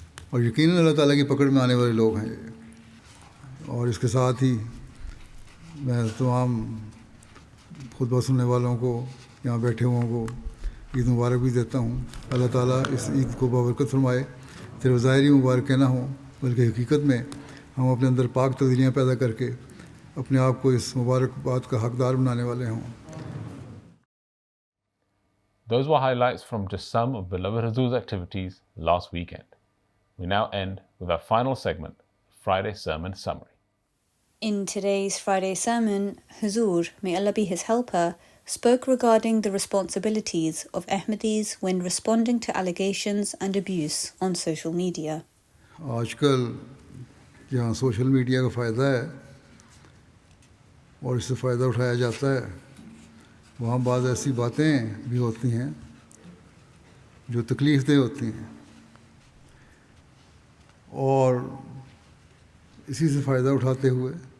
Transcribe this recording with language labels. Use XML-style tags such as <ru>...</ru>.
<ur>اور یقیناً اللہ تعالیٰ کی پکڑ میں آنے والے لوگ ہیں یہ. اور اس کے ساتھ ہی میں تمام خطبہ سننے والوں کو, یہاں بیٹھے ہوں کو عید مبارک بھی دیتا ہوں. اللہ تعالیٰ اس عید کو بابرکت فرمائے. صرف ظاہری مبارک نہ ہوں بلکہ حقیقت میں ہم اپنے اندر پاک تبدیلیاں پیدا کر کے اپنے آپ کو اس مبارک بات کا حقدار بنانے والے ہوں.</ur> <en>Those were highlights from just some of beloved Huzur's activities last weekend. We now end with our final segment, Friday Sermon Summary. In today's Friday sermon, Huzur, may Allah be his helper, spoke regarding the responsibilities of Ahmadis when responding to allegations and abuse on social media.</en> <ur>آج کل جہاں social media کا فائدہ ہے اور اس سے فائدہ اٹھایا جاتا ہے، وہاں بعض ایسی باتیں بھی ہوتی ہیں جو تکلیف دہ ہوتی ہیں، اور اسی سے فائدہ اٹھاتے ہوئے</ur>